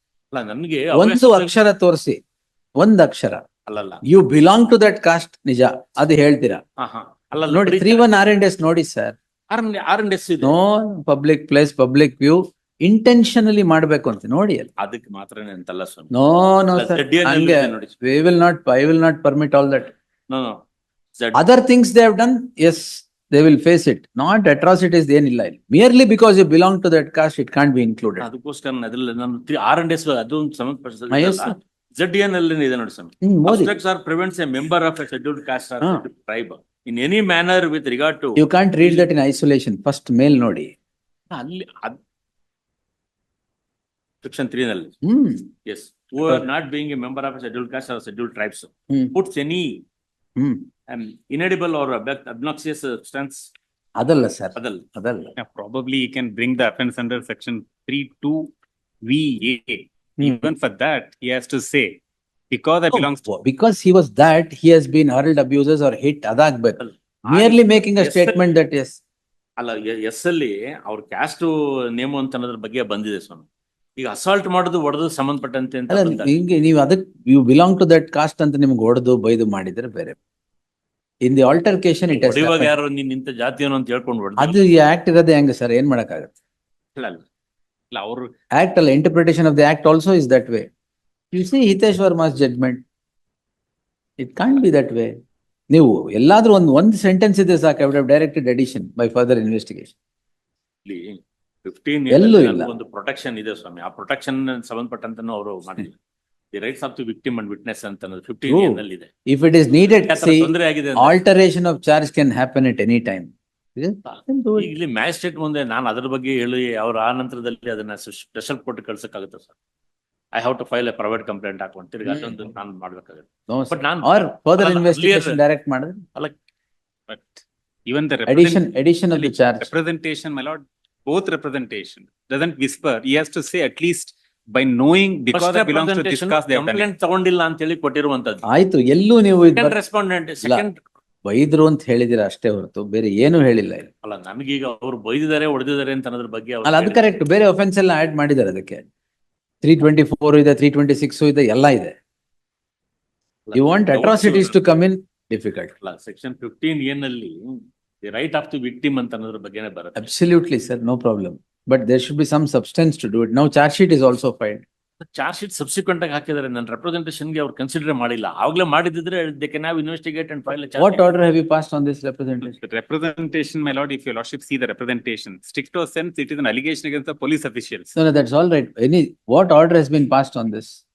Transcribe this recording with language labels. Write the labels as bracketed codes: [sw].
[kn] ಅಲ್ಲ, ನನಗೆ ಒಂದು ಅಕ್ಷರ ತೋರಿಸಿ, ಒಂದ್ ಅಕ್ಷರ. ಅಲ್ಲಲ್ಲ, [en] you belong to that caste, [kn] ನಿಜ ಅದು ಹೇಳ್ತೀರಾ? ಅಲ್ಲ ನೋಡಿ 3-1 R&S ನೋಡಿ ಸರ್. R&S ಇದೆ. [en] no public place, public view intentionally [kn] ಮಾಡ್ಬೇಕು ಅಂತ ನೋಡಿ. ಅದಕ್ಕೆ ಮಾತ್ರನೇ ಅಂತಲ್ಲ ಸ್ವಾಮಿ. [en] no no sir, [kn] ಹಂಗೆ [en] I will not permit all that. No. Other things they have done, yes, they will face it. Not atrocities [kn] ಏನಿಲ್ಲ ಇಲ್ಲಿ. [en] Merely because you belong to that caste, it can't be included. [kn] ಅದಕ್ಕೋಸ್ಕರ ಅದ್ರಲ್ಲಿ ನಾನು R&S ಅದು ಸಂಬಂಧಪಟ್ಟ [en] Yes, sir. [kn] ZDN ಅಲ್ಲಿ ಇದೆ ನೋಡಿ ಸ್ವಾಮಿ. [en] Obstructs or prevents a member of a scheduled caste or scheduled tribe in any manner with regard to. You can't read that in isolation. [kn] First ಮೇಲ್ ನೋಡಿ. ಅಲ್ಲಿ Section 3 ನಲ್ಲಿ. [en] Yes, who are not being a member of a scheduled caste or scheduled tribes puts any inedible or obnoxious substance. [kn] ಅದಲ್ಲ sir, ಅದಲ್ಲ. [en] Yeah, probably he can bring the offense under section 3(2)(VA). Even for that, he has to say, because I belongs to. Because he was that, he has been hurled, abuses or hit, [kn] ಅದಾಗ್ಬೇಕು. [en] Merely making a statement that yes. [kn] ಅಲ್ಲ, S ಅಲ್ಲಿ ಅವ್ರ caste name ಅಂತ ಅನ್ನೋದ್ರ ಬಗ್ಗೆ ಬಂದಿದೆ ಸ್ವಾಮಿ. ಈಗ assault ಮಾಡೋದು ಹೊಡೆದು ಸಂಬಂಧಪಟ್ಟಂತೆ ಅಂತ ಅಲ್ಲ, ಹಿಂಗೆ ನೀವು ಅದಕ್ಕೆ [en] you belong to that caste [kn] ಅಂತ ನಿಮ್ಗೆ ಹೊಡೆದು ಬೈದು ಮಾಡಿದ್ರೆ ಬೇರೆ. [en] in the altercation it [kn] ಇವಾಗ ಯಾರು ನೀನ್ ಇಂತ ಜಾತಿಯನ್ನು ಅಂತ ಹೇಳ್ಕೊಂಡು ಹೊಡೆದು ಅದು ಈ ಆಕ್ಟ್ ಇರೋದೇ ಹೆಂಗೆ ಸರ್? ಏನ್ ಮಾಡಕ್ಕಾಗತ್ತೆ? ಇಲ್ಲ ಅವರು [en] Act ಅಲ್ಲ, interpretation of the act also is that way. You see Hitesh Varma's judgment, it can't be that way. [kn] ನೀವು ಎಲ್ಲಾದ್ರೂ ಒಂದು ಸೆಂಟೆನ್ಸ್ ಇದೆ ಸಾಕು, [en] I would have directed addition by further investigation. 15 [kn] ಎಲ್ಲೂ ಇಲ್ಲ. ಒಂದು ಪ್ರೊಟೆಕ್ಷನ್ ಇದೆ ಸ್ವಾಮಿ. ಆ ಪ್ರೊಟೆಕ್ಷನ್ ಸಂಬಂಧಪಟ್ಟಂತನೂ ಅವರು ಮಾಡಿಲ್ಲ. [en] the rights of the victim and witness [kn] ಅಂತ 15 ನಲ್ಲಿ ಇದೆ. [en] If it is needed, see, [kn] ತೊಂದರೆ ಆಗಿದೆ [en] alteration of charge can happen at any time. [kn] ಇಲ್ಲಿ ಮ್ಯಾಜಿಸ್ಟ್ರೇಟ್ ಮುಂದೆ ನಾನು ಅದ್ರ ಬಗ್ಗೆ ಹೇಳಿ ಅವ್ರ ಆ ನಂತರದಲ್ಲಿ ಅದನ್ನ special court ಕಳ್ಸಕ್ಕಾಗುತ್ತೆ sir. [en] I have to file a private complaint [kn] ಹಾಕೊಂಡು ತಿರ್ಗಿ ಅದೊಂದು ನಾನು ಮಾಡ್ಬೇಕಾಗುತ್ತೆ. [en] No, [kn] But ನಾನು [en] or further [kn] ಅಲ್ಲ, [en] investigation earlier- [kn] direct ಮಾಡಿದ್ರೆ [en] But even the addition of the charge. representation, my lord, both representation doesn't whisper. He has to say at least by knowing, because I belongs to this caste, they have done it. [kn] Complaint ತಗೊಂಡಿಲ್ಲ ಅಂತ ಹೇಳಿ ಕೊಟ್ಟಿರುವಂತದ್ದು. ಆಯ್ತು, ಎಲ್ಲೂ ನೀವು respondent second ಬೈದ್ರು ಅಂತ ಹೇಳಿದಿರ ಅಷ್ಟೇ ಹೊರತು ಬೇರೆ ಏನು ಹೇಳಿಲ್ಲ ಇಲ್ಲಿ. ಅಲ್ಲ, ನಮಗೀಗ ಅವ್ರು ಬೈದಿದ್ದಾರೆ ಹೊಡೆದಿದ್ದಾರೆ ಅಂತ ಅನ್ನೋದ್ರ ಬಗ್ಗೆ ಅವ್ರು ಅಲ್ಲ, ಅದು ಕರೆಕ್ಟ್. ಬೇರೆ ಒಫೆನ್ಸ್ ಎಲ್ಲ ಆಡ್ ಮಾಡಿದ್ದಾರೆ ಅದಕ್ಕೆ. 324 ಇದೆ, 326 ಇದೆ, ಎಲ್ಲ ಇದೆ. [en] You want atrocities to come in, difficult. [kn] ಅಲ್ಲ, ಸೆಕ್ಷನ್ 15 ಏನಲ್ಲಿ [en] the right of the victim [kn] ಅಂತ ಅನ್ನೋದ್ರ ಬಗ್ಗೆನೇ ಬರುತ್ತೆ. [en] Absolutely, sir, no problem. But there should be some substance to do it. Now charge sheet is also filed. [kn] Charge sheet subsequent ಆಗಿ ಹಾಕಿದ್ದಾರೆ. ನನ್ನ representation ಗೆ ಅವ್ರು ಕನ್ಸಿಡರ್ ಮಾಡಿಲ್ಲ. ಆಗ್ಲೇ ಮಾಡಿದ್ರೆ [en] They can have investigate and file a What order have you passed on this representation? The representation, my lord, if your lordship see the representation, stricto sense, it is an allegation against the police officials. No, that's all right. What order has been passed on this?